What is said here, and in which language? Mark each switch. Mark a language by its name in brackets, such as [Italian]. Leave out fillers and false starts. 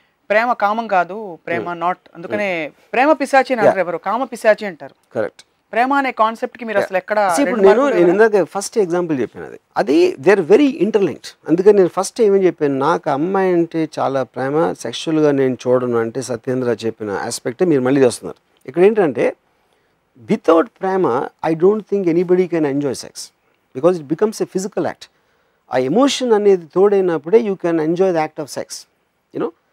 [Telugu] ప్రేమ కామం కాదు, ప్రేమ నాట్, అందుకనే ప్రేమ పిశాచి అని అంటారు, ఎవరు కామ పిశాచి అంటారు. కరెక్ట్. ప్రేమ అనే కాన్సెప్ట్ కి మీరు అసలు ఎక్కడ? ఇప్పుడు నేను ఇందాక ఫస్ట్ ఎగ్జాంపుల్ చెప్పాను, అది [English] They are very interlinked. [Telugu] అందుకని నేను ఫస్ట్ ఏమని చెప్పాను, నాకు అమ్మాయి అంటే చాలా ప్రేమ, సెక్షువల్గా నేను చూడను అంటే సత్యేంద్ర చెప్పిన ఆస్పెక్ట్ మీరు మళ్ళీ చేస్తున్నారు. ఇక్కడ ఏంటంటే [English] without prema, I don't think anybody can enjoy sex because it becomes a physical act. [Telugu] ఆ ఎమోషన్ అనేది తోడైనప్పుడే [English] You can enjoy the act of sex, you know.